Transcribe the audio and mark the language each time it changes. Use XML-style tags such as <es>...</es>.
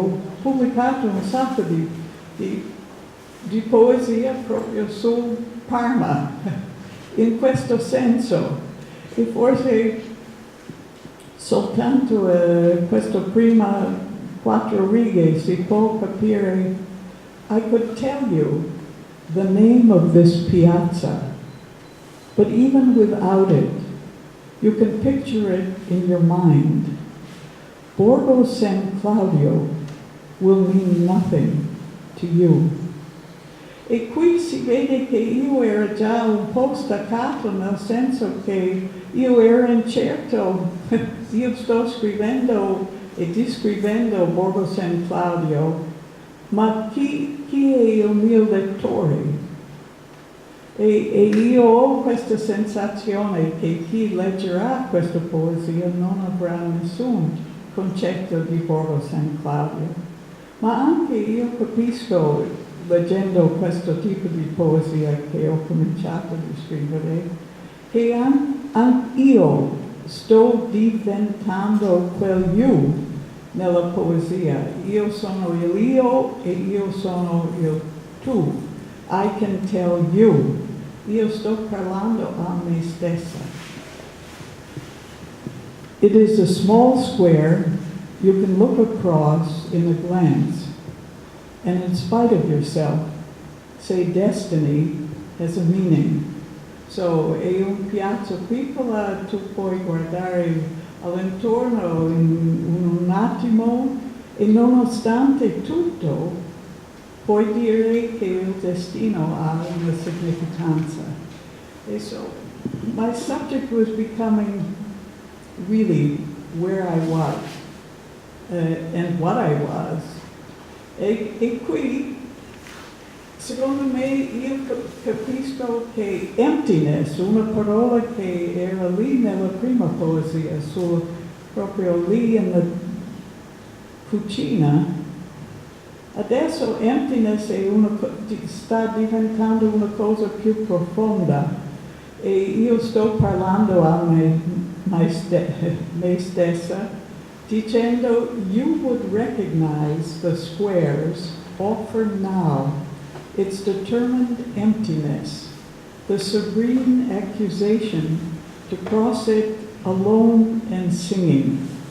<it>Ho pubblicato un sacco di poesia proprio su Parma, in questo senso. E forse soltanto queste prime 4 righe si può capire.</it> <en>I could tell you the name of this piazza, but even without it, you can picture it in your mind. Borgo San Claudio will mean nothing to you.</en> <it>E qui si vede che io ero già un po' staccato, nel senso che io ero incerto. Io sto scrivendo e descrivendo Borgo San Claudio, ma chi è il mio lettore? E io ho questa sensazione che chi leggerà questa poesia non avrà nessun concetto di Borgo San Claudio. Ma anche io capisco, leggendo questo tipo di poesia che ho cominciato a scrivere, che anch'io sto diventando quel io nella poesia. Io sono il io e io sono il tu.</it> <en>I can tell you.</en> <it>Io sto parlando a me stessa.</it> <en>It is a small square you can look across in a glance, and in spite of yourself, say destiny has a meaning.</en> <it>So, è un piazza piccola, tu puoi guardare all'intorno in un attimo, e nonostante tutto, puoi dire che il destino ha una significanza.</it> <en>And so, my subject was becoming really where I was, and what I was.</en> <it>E qui, secondo me, io capisco che emptiness, una parola che era lì nella prima poesia, proprio lì in la cucina, adesso emptiness sta diventando una cosa più profonda, e io sto parlando a me stessa, dicendo,</it> <en>you would recognize the squares offer now its determined emptiness, the serene accusation to cross it alone and singing.</en>